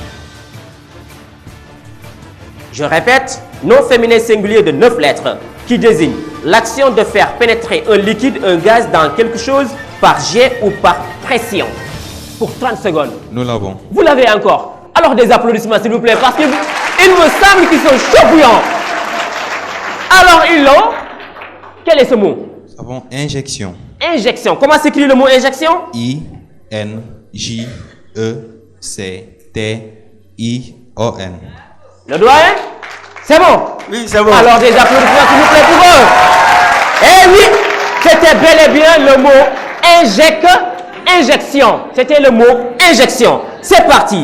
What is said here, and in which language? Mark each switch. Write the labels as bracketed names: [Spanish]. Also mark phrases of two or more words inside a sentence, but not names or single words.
[French] Je répète, nom féminin singulier de 9 lettres qui désigne l'action de faire pénétrer un liquide, un gaz dans quelque chose par jet ou par pression. Pour 30 secondes. Nous l'avons. Vous l'avez encore. Alors des applaudissements s'il vous plaît, parce qu'il me semble qu'ils sont chauds bouillants. Alors ils l'ont. Quel est ce mot? Nous avons injection. Injection. Comment s'écrit le mot injection? I-N-J-E-C-T-I-O-N. Le doyen? C'est bon? Oui, c'est bon. Alors des applaudissements s'il vous plaît pour eux. Eh oui, c'était bel et bien le mot injection. C'était le mot injection. C'est parti.